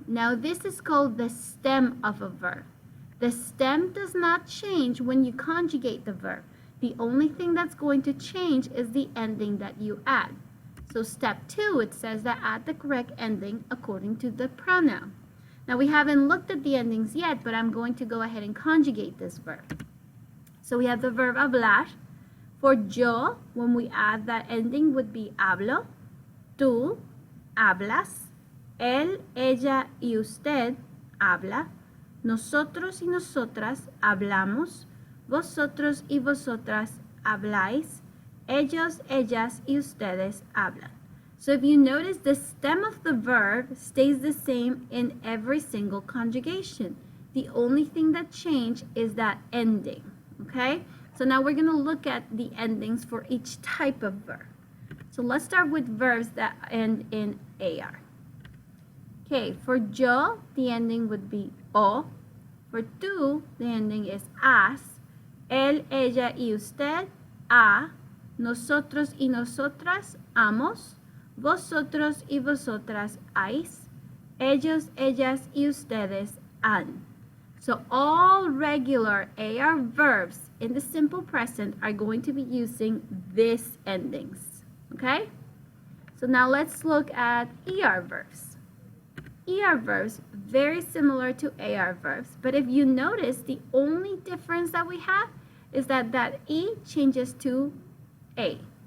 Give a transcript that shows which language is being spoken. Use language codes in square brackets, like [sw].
[en] Now this is called the stem of a verb. The stem does not change when you conjugate the verb. The only thing that's going to change is the ending that you add. So step 2, it says that add the correct ending according to the pronoun. Now we haven't looked at the endings yet, but I'm going to go ahead and conjugate this verb. So we have the verb hablar. For yo, when we add that ending, would be [es] hablo, tú hablas, él, ella y usted habla, nosotros y nosotras hablamos, vosotros y vosotras habláis, ellos, ellas y ustedes hablan. [en] So if you notice, the stem of the verb stays the same in every single conjugation. The only thing that changes is that ending. Okay, so now we're going to look at the endings for each type of verb. So let's start with verbs that end in AR. Okay, for yo, the ending would be o. For tú, the ending is as. [es] Él, ella y usted, a. Nosotros y nosotras, amos. Vosotros y vosotras, ais. Ellos, ellas y ustedes, han. [en] So all regular AR verbs in the simple present are going to be using these endings, okay? So now let's look at ER verbs. ER verbs, very similar to AR verbs, but if you notice, the only difference that we have is that E changes to A.